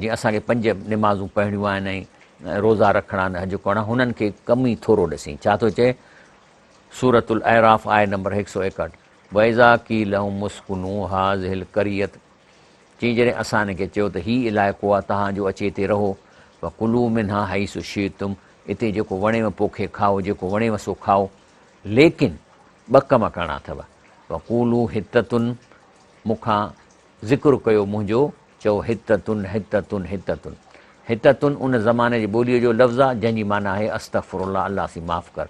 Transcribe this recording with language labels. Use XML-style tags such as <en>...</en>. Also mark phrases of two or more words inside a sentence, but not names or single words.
<sd>जीअं असांखे 5 निमाज़ूं पढ़णियूं आहिनि ऐं रोज़ा रखणा आहिनि, हज करणु, हुननि खे कम ई थोरो ॾिसई। छा थो चए? सूरतुल अहराफ आय नंबर 161,</sd> <ar>وإذ قيل لهم اسكنوا هذه القرية,</ar> <sd>चई जॾहिं असां हिनखे चयो त हीउ इलाइक़ो आहे तव्हांजो, अचे हिते रहो।</sd> <ar>وكلوا منها حيث شئتم,</ar> <sd>हिते जेको वणेव पोखे खाओ, जेको वणेव सो खाओ, लेकिन 2 कम करणा अथव।</sd> <ar>وقولوا حطة,</ar> <sd>मूंखां ज़िक्र कयो मुंहिंजो, चओ</sd> <ar>حطة حطة حطة.</ar> <sd>हिततुन उन ज़माने जी ॿोलीअ जो लफ़्ज़ आहे जंहिंजी माना आहे अस्तग़फिरुल्लाह, अलाह सी माफ़ु कर।</sd>